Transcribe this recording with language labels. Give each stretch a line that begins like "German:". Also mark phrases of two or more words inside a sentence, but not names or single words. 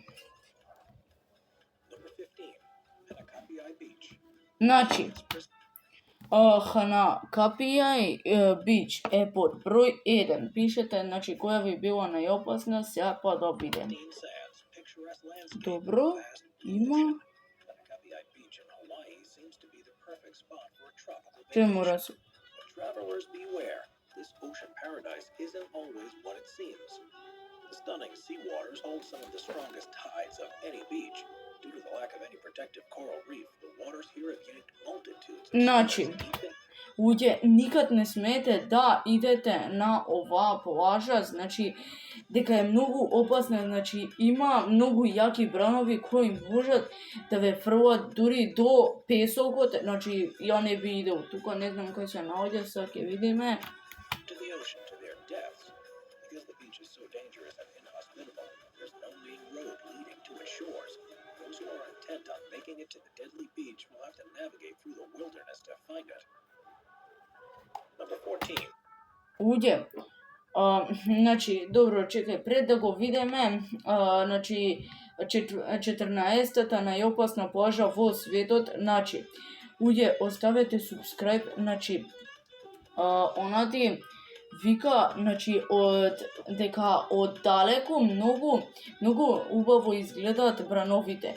Macedonian: Ханакапијај бич е под број 1. Пишете, која ви била најопасна, сега па да видиме. Добро, има. Чему разу?
English: Travelers beware, this ocean paradise isn't always what it seems. The stunning sea waters hold some of the strongest tides of any beach. Due to the lack of any protective coral reef, the waters here have yanked multitudes of
Macedonian: луѓе, никад не смеете да идете на оваа плажа, дека е многу опасна, има многу јаки бранови кои можат да ве фрлат дури до песокот, ја не би идел тука, не знам кај се наоѓа, сега ќе видиме.
English: To the ocean to their deaths. Because the beach is so dangerous and inhospitable, there's no main road leading to its shores. Those who are intent on making it to the deadly beach will have to navigate through the wilderness to find it. Number 14.
Macedonian: Луѓе, добро, чекај, пред да го видиме, 14-та најопасна плажа во светот, луѓе, оставете субскрајб, онади вика, дека оддалеку многу убаво изгледаат брановите.